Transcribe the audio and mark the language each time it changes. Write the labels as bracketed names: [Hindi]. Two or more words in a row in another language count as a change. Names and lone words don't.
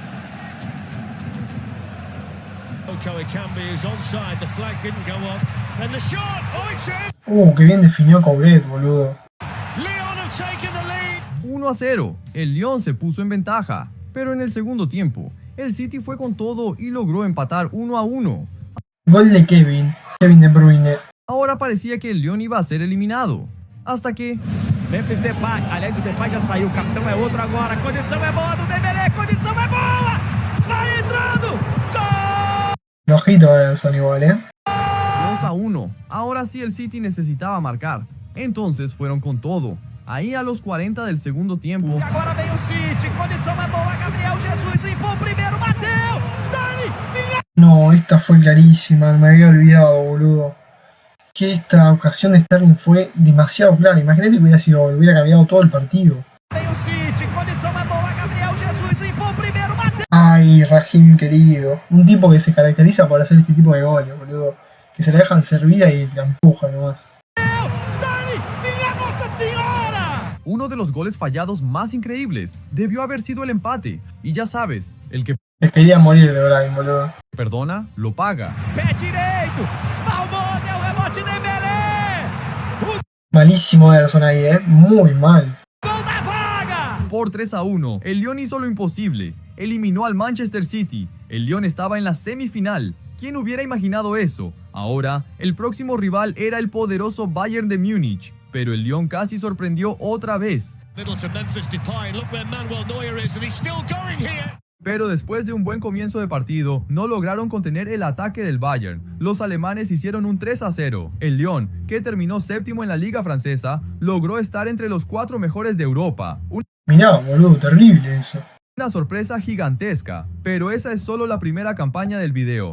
[Spanish] Qué bien definió Couret, boludo. 1-0, el Lyon se puso en ventaja, pero en el segundo tiempo, el City fue con todo y logró empatar 1-1. Gol de Kevin De Bruyne. Ahora parecía que el Lyon iba a ser eliminado, hasta que [Portuguese] Memphis Depay, aliás o Depay já saiu, o capitão é outro agora, a condição é boa do Dembélé, a condição é boa, vai entrando, gol! [Spanish] Flojito Ederson igual, 2-1, ahora sí el City necesitaba marcar, entonces fueron con todo. Ahí a los 40 del segundo tiempo, [Portuguese] E agora vem o City, condição é boa, Gabriel Jesus limpou o primeiro, bateu, Sterling, minha... [Spanish] No, esta fue clarísima, me había olvidado, boludo. Que esta ocasión de Sterling fue demasiado clara. Imagínate que hubiera cambiado todo el partido. [Portuguese] Vem o City, condição é boa, Gabriel Jesus limpou o primeiro, bateu, [Spanish] Ay, Rahim querido. Un tipo que se caracteriza por hacer este tipo de goles, boludo. Que se la dejan servida y la empuja nomás. [Portuguese] Sterling, minha Nossa Senhora! [Spanish] uno de los goles fallados más increíbles debió haber sido el empate. Y ya sabes, el que Les quería morir de Brian, boludo. perdona, lo paga. [Portuguese] Pé direito, espalmou, deu rebote Dembélé, [Spanish] Malísimo Ederson ahí, muy mal. [Portuguese] gol da vaga! [Spanish] Por 3-1, el Lyon hizo lo imposible. Eliminó al Manchester City. El Lyon estaba en la semifinal. ¿Quién hubiera imaginado eso? Ahora, el próximo rival era el poderoso Bayern de Múnich. Pero el Lyon casi sorprendió otra vez. [English] Middle to Memphis Depay, look where Manuel Neuer is, and he's still going here. [Spanish] Pero después de un buen comienzo de partido, no lograron contener el ataque del Bayern. Los alemanes hicieron un 3-0. El Lyon, que terminó séptimo en la liga francesa, logró estar entre los 4 mejores de Europa. Mirá, boludo, terrible eso. Una sorpresa gigantesca, pero esa es solo la primera campaña del video.